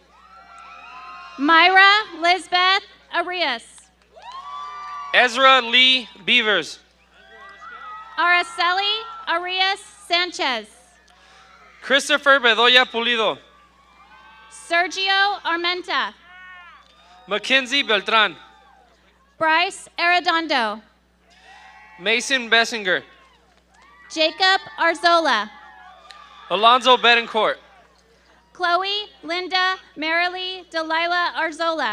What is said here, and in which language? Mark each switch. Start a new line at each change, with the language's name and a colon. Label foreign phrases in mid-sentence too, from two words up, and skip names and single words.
English: Myra Lisbeth Arias. Ezra Lee Beavers. Araceli Arias Sanchez. Christopher Bedoya Pulido. Sergio Armenta. Mackenzie Beltran. Bryce Arredondo. Mason Bessinger. Jacob Arzola. Alonzo Betancourt. Chloe Linda Marilee Delilah Arzola.